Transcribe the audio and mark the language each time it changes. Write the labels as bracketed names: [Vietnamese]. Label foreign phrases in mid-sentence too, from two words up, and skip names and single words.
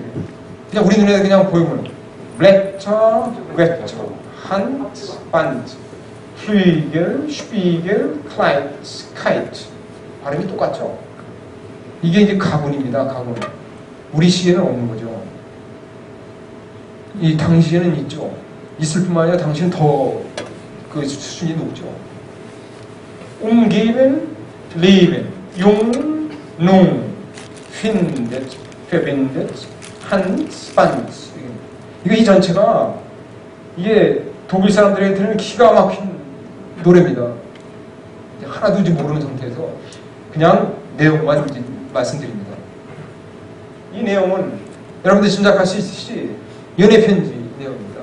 [Korean] 그냥 우리 눈에 그냥 보이면 [German] Letter, Letter, Hand, Band, Flügel, Spiegel, Kleid, Keid. [Korean] 발음이 똑같죠. 이게 이제 가군입니다. 가군. 우리 시에는 없는 거죠. 이 당시에는 있죠. 있을 뿐만 아니라 당시는 더 그 수준이 높죠. [German] umgeben, leben, jung, nun, findet, verbindet, Hand, Band. [Korean] 이게 이 전체가 이게 독일 사람들에게 들으면 기가 막힌 노래입니다. 하나도 이제 모르는 상태에서 그냥 내용만 이제 말씀드립니다. 이 내용은 여러분들 짐작할 수 있듯이 연애 편지 내용입니다.